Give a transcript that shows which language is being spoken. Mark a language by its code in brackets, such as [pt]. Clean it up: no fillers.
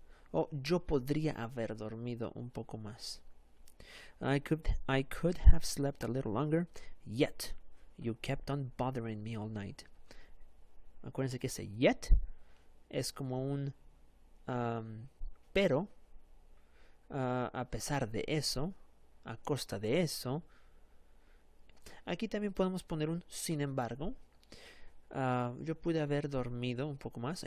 [es] O yo podría haber dormido un poco más. [en] I could have slept a little longer, yet you kept on bothering me all night. [es] Acuérdense que ese yet es como un pero, a pesar de eso, a costa de eso. Aquí también podemos poner un sin embargo. Yo pude haber dormido un poco más.